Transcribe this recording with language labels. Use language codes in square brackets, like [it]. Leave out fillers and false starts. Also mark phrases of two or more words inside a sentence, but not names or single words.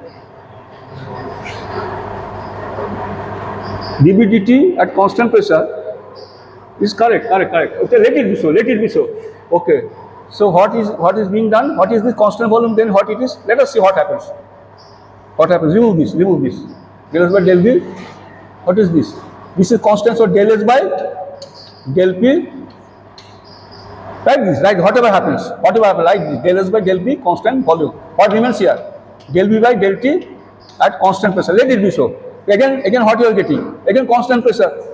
[en] db dt at constant pressure is correct. Okay, let it be so. Okay. So what is being done? What is this constant volume? Then what it is? Let us see what happens. Remove this. Del S by del V. What is this? This is constant. So del S by del P. Like this. Right. Whatever happens. Like this. Del S by del P constant volume. What remains here? Del V by del T at constant pressure. Let it be so. Again what you are getting? Again constant pressure.